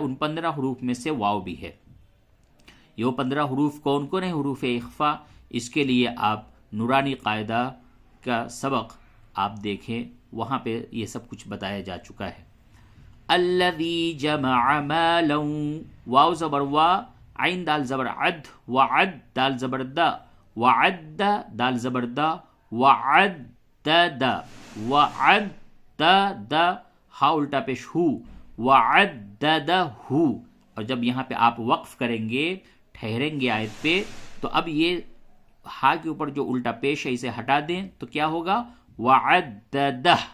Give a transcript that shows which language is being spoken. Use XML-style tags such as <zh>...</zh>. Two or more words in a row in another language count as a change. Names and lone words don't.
<ur>ان 15 حروف میں سے واو بھی ہے۔ یہ 15 حروف کون کون ہیں حروف اخفا؟ اس کے لیے آپ نورانی قاعدہ کا سبق آپ دیکھیں، وہاں پہ یہ سب کچھ بتایا جا چکا ہے۔</ur> <ar>الذی جمع مالا،</ar> <ur>واو زبر وا، عین دال زبر عد، وعد دال زبر دا، وعد دال زبر دا،</ur> <ar>وعدد، وعدد،</ar> <ur>ہا الٹا پیش ہو، وعددہ۔ اور جب یہاں پہ آپ وقف کریں گے، ٹھہریں گے آیت پہ، تو اب یہ ہا کے اوپر جو الٹا پیش ہے اسے ہٹا دیں تو کیا ہوگا، وعددہ۔</ur>